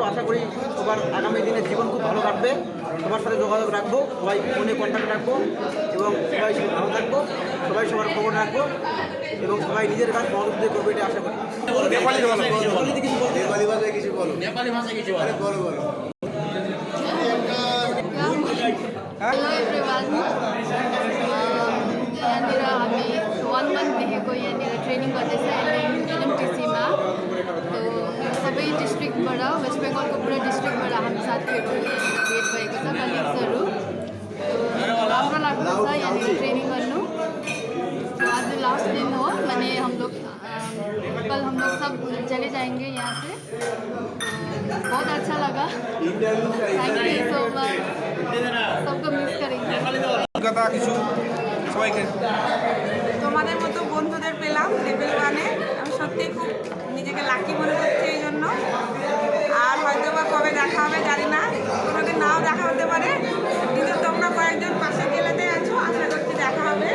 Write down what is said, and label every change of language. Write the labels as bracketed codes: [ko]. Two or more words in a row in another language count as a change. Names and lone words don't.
[bn] আশা করি সবার আগামী দিনের জীবন খুব ভালো কাটবে। সবার সাথে যোগাযোগ রাখবো, সবাই ফোনে কন্ট্যাক্ট রাখবো এবং সবাই ভালো থাকবো, সবাই সবার খবর রাখবো এবং সবাই নিজের কাজ মনোযোগ দিয়ে করবে, এটা আশা করি। নেপালি ভাষায় কিছু বলো। নেপালি ভাষায় কিছু বলো। বলো। [en] Hello everyone. [ne] यहाँनिर हामी 1 मन्थदेखिको यहाँनिर ट्रेनिङ गर्दैछ एलएमटिसीमा। तो सबै डिस्ट्रिक्टबाट, वेस्ट बेङ्गलको पुरा डिस्ट्रिक्टबाट हामी साथीहरू भेट भएको छ, कलिग्सहरू। राम्रो लाग्दैछ यहाँनिर ट्रेनिङ गर्नु। आज लास्ट दिन हो, [hi] माने कल हम लोग सब चले जाएंगे यहाँ से। बहुत अच्छा लगा, [en] thank you so much, [hi] सबको मिस करेंगे। [bn] কথা কিছু সবাইকে তোমাদের মতো বন্ধুদের পেলাম লেভেল 1-এ। আমি সত্যি খুব নিজেকে লাকি মনে করছি এই জন্য। আর হয়তো বা কবে দেখা হবে জানি না, কোনোদিন নাও দেখা হতে পারে, কিন্তু তোমরা কয়েকজন পাশে গেলেতে আছো, আশা করছি দেখা হবে।